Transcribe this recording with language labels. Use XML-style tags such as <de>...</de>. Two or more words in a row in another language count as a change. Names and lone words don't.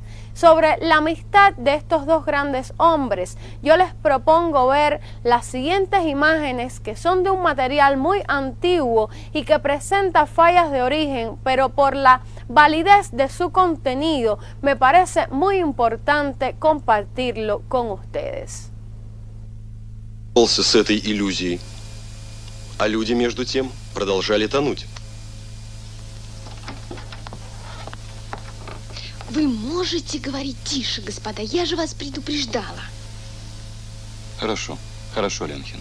<es>Sobre la amistad de estos dos grandes hombres, yo les propongo ver las siguientes imágenes que son de un material muy antiguo y que presenta fallas de origen, pero por la validez de su contenido me parece muy importante compartirlo con ustedes.</es> <ru>С этой иллюзией, а люди между тем продолжали тонуть. Вы можете говорить тише, господа, я же вас предупреждала. Хорошо, хорошо, Ленхен.</ru>